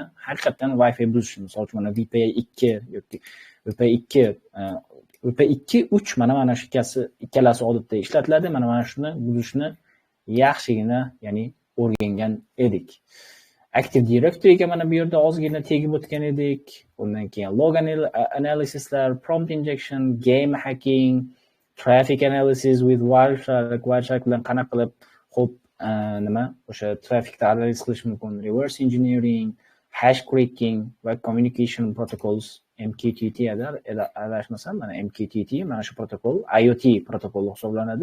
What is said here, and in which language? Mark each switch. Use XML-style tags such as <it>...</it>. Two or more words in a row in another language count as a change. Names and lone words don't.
<uz>Haqiqatdan Wi-Fi buzish, misol uchun mana VP2 yoki VP2, VP2, 3 mana shu ikkalasi odatda ishlatiladi. Mana shuni buzishni yaxshigina, ya'ni o'rgangan edik. Active Directory'ga mana bu yerda ozgina tegib o'tgan edik. Undan keyin</uz> <en>log analysislar, prompt injection, game hacking, traffic analysis with Wireshark</en> <uz>bilan qanaqa qilib xo'p nima o'sha trafficni analiz qilish mumkin,</uz> <en>reverse engineering, hash cracking</en> <uz>va</uz> <en>communication protocols,</en> <uz>MQTT adashmasam, mana MQTT mana shu protokol IoT protokoli hisoblanadi.</uz>